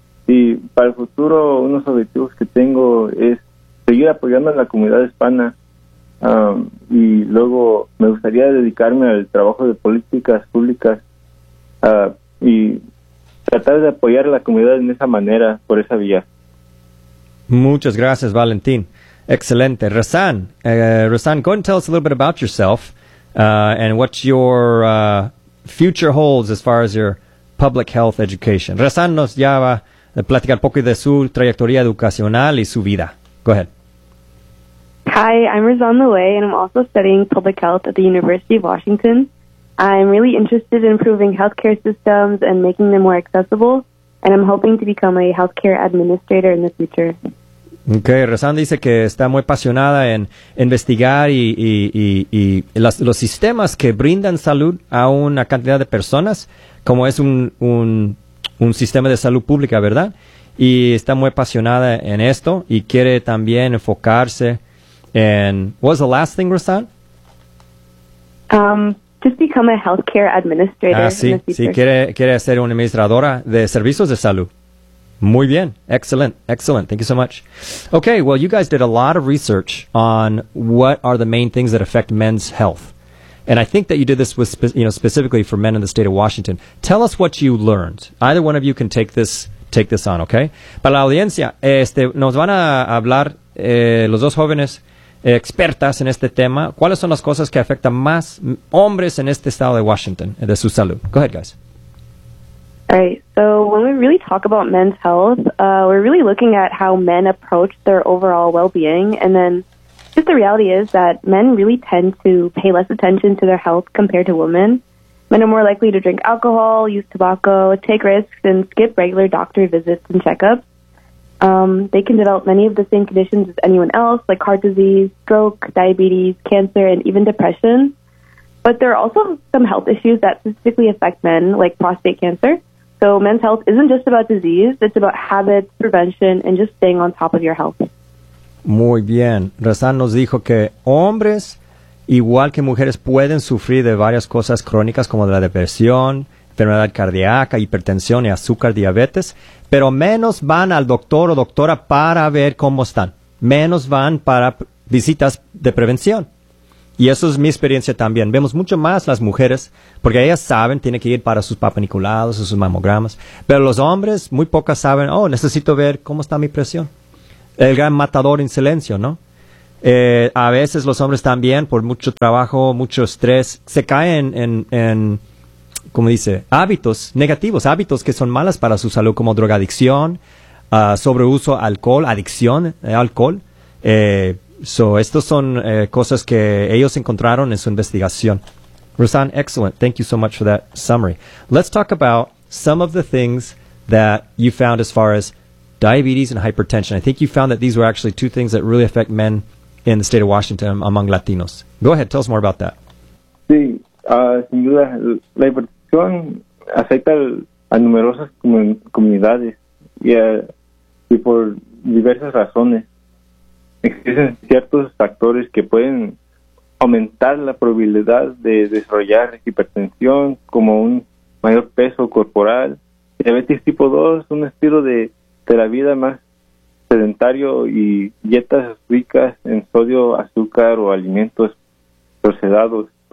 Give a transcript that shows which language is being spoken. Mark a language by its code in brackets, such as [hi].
[es] Y para el futuro, uno de los objetivos que tengo es seguir apoyando a la comunidad hispana. Y luego me gustaría dedicarme al trabajo de políticas públicas y tratar de apoyar a la comunidad en esa manera, por esa vía. Muchas gracias, Valentín. Excelente. [en] Razán, go and tell us a little bit about yourself and what your future holds as far as your public health education. [es] Razán nos ya va a platicar un poco de su trayectoria educacional y su vida. [en] Go ahead. Hi, I'm Razán Loay, and I'm also studying public health at the University of Washington. I'm really interested in improving healthcare systems and making them more accessible, and I'm hoping to become a healthcare administrator in the future. [es] Okay, Razán dice que está muy apasionada en investigar y los sistemas que brindan salud a una cantidad de personas, como es un sistema de salud pública, ¿verdad? Y está muy apasionada en esto y quiere también enfocarse. [en] And what was the last thing, Razán? Just become a healthcare administrator. [es] Ah, sí. Sí, quiere ser una administradora de servicios de salud. Muy bien. [en] Excellent. Excellent. Thank you so much. Okay, well, you guys did a lot of research on what are the main things that affect men's health. And I think that you did this with specifically for men in the state of Washington. Tell us what you learned. Either one of you can take this on, okay? [es] Para la audiencia, nos van a hablar los dos jóvenes expertas en este tema. ¿Cuáles son las cosas que afectan más hombres en este estado de Washington de su salud? [en] Go ahead, guys. All right. So when we really talk about men's health, we're really looking at how men approach their overall well-being. And then just the reality is that men really tend to pay less attention to their health compared to women. Men are more likely to drink alcohol, use tobacco, take risks, and skip regular doctor visits and checkups. They can develop many of the same conditions as anyone else, like heart disease, stroke, diabetes, cancer, and even depression. But there are also some health issues that specifically affect men, like prostate cancer. So men's health isn't just about disease. It's about habits, prevention, and just staying on top of your health. [es] Muy bien. Razan nos dijo que hombres, igual que mujeres, pueden sufrir de varias cosas crónicas como de la depresión, enfermedad cardíaca, hipertensión y azúcar, diabetes, pero menos van al doctor o doctora para ver cómo están. Menos van para visitas de prevención. Y eso es mi experiencia también. Vemos mucho más las mujeres, porque ellas saben, tienen que ir para sus papaniculados o sus mamogramas. Pero los hombres, muy pocas saben, oh, necesito ver cómo está mi presión. El gran matador en silencio, ¿no? A veces los hombres también, por mucho trabajo, mucho estrés, se caen en ¿cómo dice? Hábitos negativos, hábitos que son malas para su salud, como drogadicción, sobreuso alcohol, adicción al alcohol. Estos son cosas que ellos encontraron en su investigación. [en] Rosanne, excellent. Thank you so much for that summary. Let's talk about some of the things that you found as far as diabetes and hypertension. I think you found that these were actually two things that really affect men in the state of Washington among Latinos. Go ahead, tell us more about that. [es] Sí, sin duda, la hipertensión afecta a numerosas comunidades y por diversas razones. Existen ciertos factores que pueden aumentar la probabilidad de desarrollar hipertensión, como un mayor peso corporal, diabetes tipo 2, un estilo de la vida más sedentario y dietas ricas en sodio, azúcar o alimentos procesados.